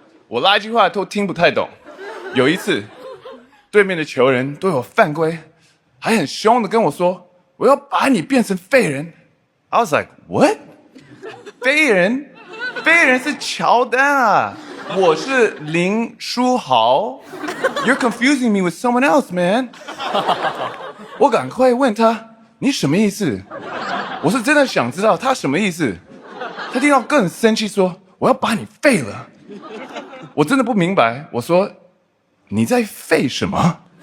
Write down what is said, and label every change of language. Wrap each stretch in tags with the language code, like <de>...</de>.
<zh>我拉一句话都听不太懂。有一次，对面的球员对我犯规，还很凶的跟我说。我要把你变成废人。</zh> <en>I was like, what？</en> <zh>废人？废人是乔丹啊，我是林书豪。</zh> <en>You're confusing me with someone else, man。</en> <zh>我赶快问他，你什么意思？我是真的想知道他什么意思。他听到更生气说，我要把你废了。我真的不明白，我说，你在废什么？</zh>